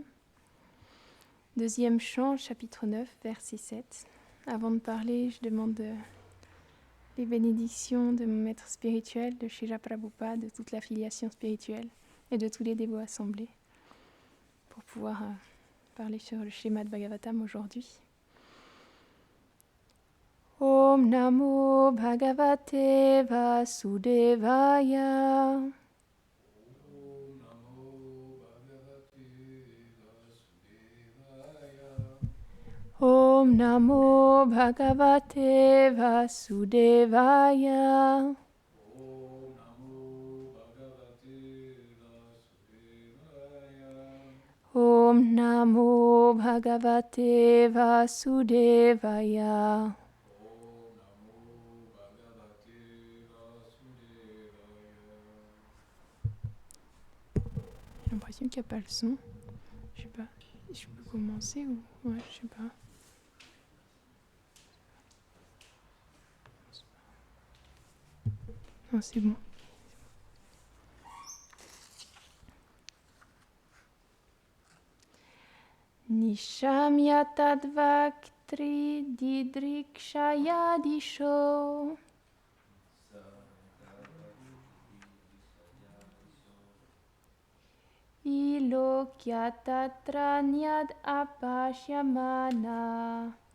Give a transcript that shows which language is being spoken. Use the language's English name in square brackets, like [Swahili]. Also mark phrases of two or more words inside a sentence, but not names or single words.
[French] Deuxième chant, chapitre 9, verset 7. Avant de parler, je demande les bénédictions de mon maître spirituel, de Srila Prabhupada, de toute la filiation spirituelle et de tous les dévots assemblés pour pouvoir parler sur le Śrīmad Bhagavatam aujourd'hui. [Sanskrit] ओम् नमो भगवते वासुदेवाय. ओम् नमो भगवते वासुदेवाय. ओम् नमो भगवते वासुदेवाय. [French] J'ai l'impression qu'il n'y a pas le son. Je sais pas. Je peux commencer ou... Ouais, je sais pas. Non, c'est bon. [Sanskrit] निशम्य तद्वक्तृ दिदृक्षया दिशो. विलोक्य तत्र अन्यद् अपश्यमानः.